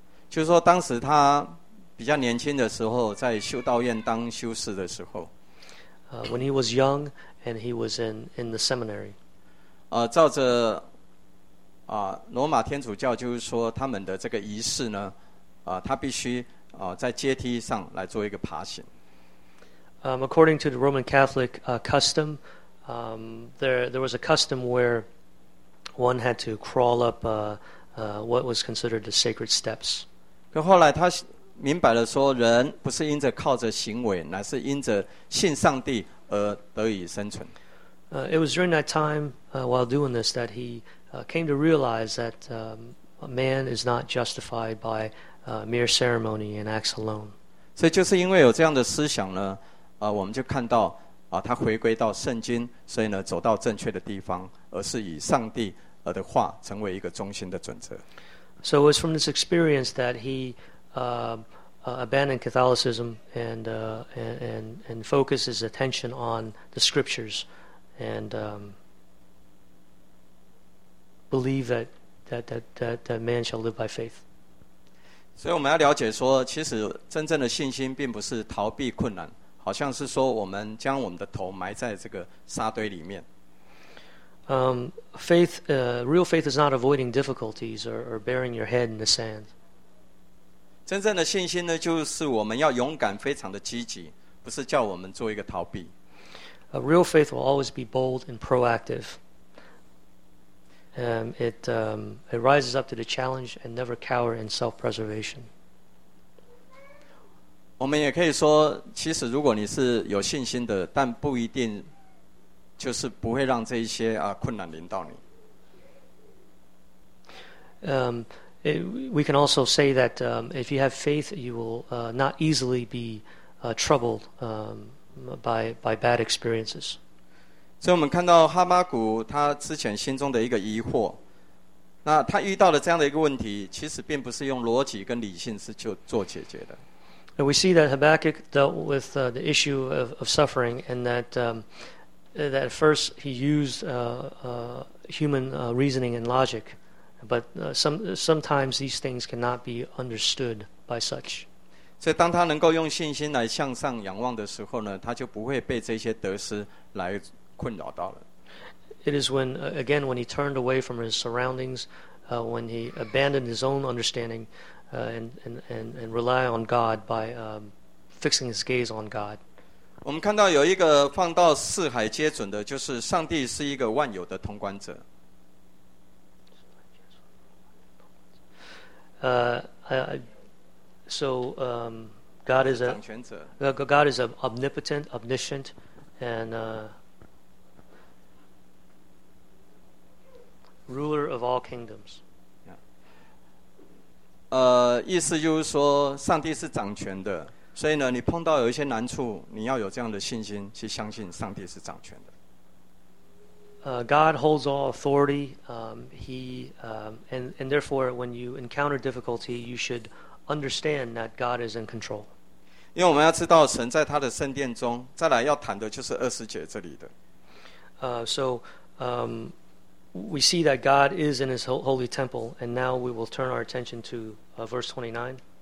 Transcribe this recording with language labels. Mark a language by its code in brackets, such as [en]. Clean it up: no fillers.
[zh] 就是说，当时他比较年轻的时候，在修道院当修士的时候。 [en] When he was young and he was in the seminary. [zh] 照着罗马天主教就是说他们的这个仪式呢他必须在阶梯上来做一个爬行。 [en] According to the Roman Catholic custom, there was a custom where one had to crawl up what was considered the sacred steps. [zh] 可后来他明白了说人不是因着靠着行为乃是因着信上帝而得以生存。 [en] It was during that time while doing this that he came to realize that a man is not justified by mere ceremony and acts alone. [zh] 所以就是因为有这样的思想呢我们就看到他回归到圣经所以呢走到正确的地方而是以上帝的话成为一个中心的准则。 [en] So it was from this experience that he abandoned Catholicism and focused his attention on the scriptures and believe that man shall live by faith. [zh] 所以我们要了解说，其实真正的信心并不是逃避困难，好像是说我们将我们的头埋在这个沙堆里面。 [en] Faith, real faith is not avoiding difficulties or burying your head in the sand. [zh] 真正的信心呢，就是我们要勇敢，非常的积极，不是叫我们做一个逃避。 [en] A real faith will always be bold and proactive. It rises up to the challenge and never cower in self-preservation. [zh] 我们也可以说，其实如果你是有信心的，但不一定就是不会让这一些困难临到你。 [en] We can also say that if you have faith, you will not easily be troubled by bad experiences. [zh] 所以我们看到哈巴谷他之前心中的一个疑惑，那他遇到了这样的一个问题，其实并不是用逻辑跟理性是就做解决的。 [en] And we see that Habakkuk dealt with the issue of suffering, and that that at first he used human reasoning and logic. But sometimes these things cannot be understood by such. [zh] 所以当他能够用信心来向上仰望的时候呢，他就不会被这些得失来困扰到了。 [en] It is when, again, when he turned away from his surroundings, when he abandoned his own understanding and rely on God by fixing his gaze on God. [zh] 我们看到有一个放到四海皆准的，就是上帝是一个万有的通关者。 [en] God is an omnipotent, omniscient, and ruler of all kingdoms. [zh] 意思就是说，上帝是掌权的，所以呢，你碰到有一些难处，你要有这样的信心去相信上帝是掌权的。 [en] God holds all authority. He and therefore, when you encounter difficulty, you should understand that God is in control. [zh] 因为我们要知道神在他的圣殿中，再来要谈的就是二十节这里的。 [en] So we see that God is in His holy temple, and now we will turn our attention to verse 29.